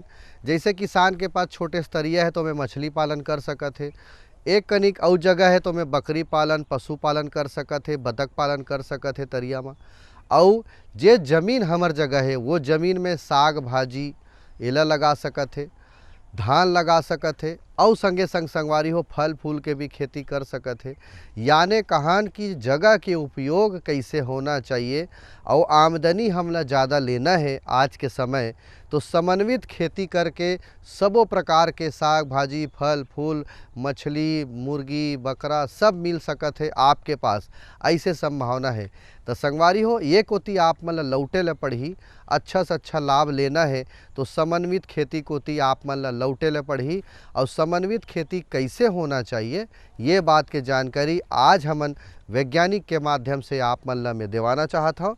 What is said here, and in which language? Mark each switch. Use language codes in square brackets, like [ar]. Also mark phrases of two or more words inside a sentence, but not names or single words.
[hne] जैसे किसान के पास छोटे स्तरीय है तो मैं मछली पालन कर सकत है, एक कनिक और जगह है तो मैं बकरी पालन पशुपालन कर सकत है, बतख पालन कर सकत है तरिया में। और जे जमीन हमर जगह है वो जमीन में साग भाजी एला लगा सकत है, धान लगा सकत है और संगे संग संगवारी हो फल फूल के भी खेती कर सकत है। याने कहान की जगह के उपयोग कैसे होना चाहिए और आमदनी हमला ज़्यादा लेना है आज के समय, तो समन्वित खेती करके सबों प्रकार के साग भाजी फल फूल मछली मुर्गी बकरा सब मिल सकत है आपके पास, ऐसे संभावना है। तो संगवारी हो ये कोती आप मन ला लौटे ला पड़ही, अच्छा से अच्छा लाभ लेना है तो समन्वित खेती कोती आप मन ला लौटे ला पड़ही। और समन्वित खेती कैसे होना चाहिए ये बात के जानकारी आज हमन वैज्ञानिक के माध्यम से आप मन ला मैं देवाना चाहत हूँ।